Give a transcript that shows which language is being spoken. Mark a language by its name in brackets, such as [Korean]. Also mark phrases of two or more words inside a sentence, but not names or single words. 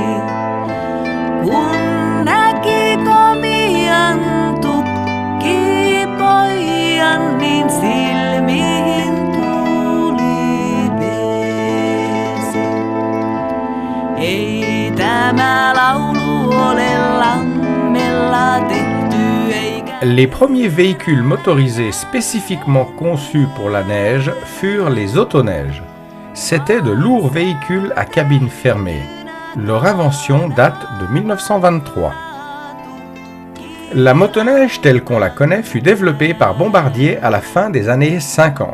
[Finnish] Kun näki komian tukkipojan, niin silmiin tuli vesi. tämä laulu ole lammella tehty eikä... [French] Les premiers véhicules motorisés spécifiquement conçus pour la neige furent les autoneiges. C'étaient de lourds véhicules à cabine fermée. Leur invention date de 1923. La motoneige telle qu'on la connaît fut développée par Bombardier à la fin des années 50.